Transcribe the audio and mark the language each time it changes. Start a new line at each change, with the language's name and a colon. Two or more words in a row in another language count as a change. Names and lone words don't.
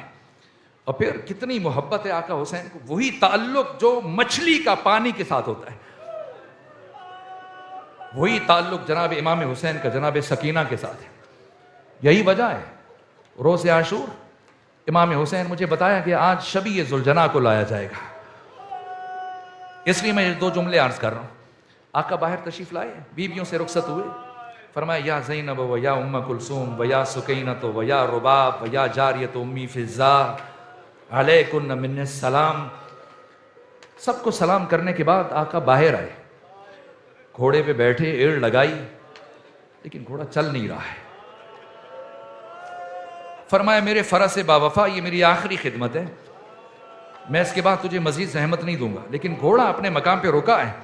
Urdu: اور پھر کتنی محبت ہے آقا حسین کو، وہی تعلق جو مچھلی کا پانی کے ساتھ ہوتا ہے، وہی تعلق جناب امام حسین کا جناب سکینہ کے ساتھ ہے۔ یہی وجہ ہے روز عاشور امام حسین مجھے بتایا کہ آج شبی ذوالجناح کو لایا جائے گا، اس لیے میں 2 جملے عرض کر رہا ہوں۔ آقا باہر تشریف لائے، بیویوں سے رخصت ہوئے، فرمایا
Arabic: یا زینب و یا ام کلثوم و یا سکینۃ و یا رباب و یا جاریۃ امی فضا علیکن من السلام۔
Urdu: سب کو سلام کرنے کے بعد آقا باہر آئے، گھوڑے پہ بیٹھے، ایڑ لگائی، لیکن گھوڑا چل نہیں رہا ہے۔ فرمایا میرے فرس باوفا، یہ میری آخری خدمت ہے، میں اس کے بعد تجھے مزید زحمت نہیں دوں گا، لیکن گھوڑا اپنے مقام پہ رکا ہے۔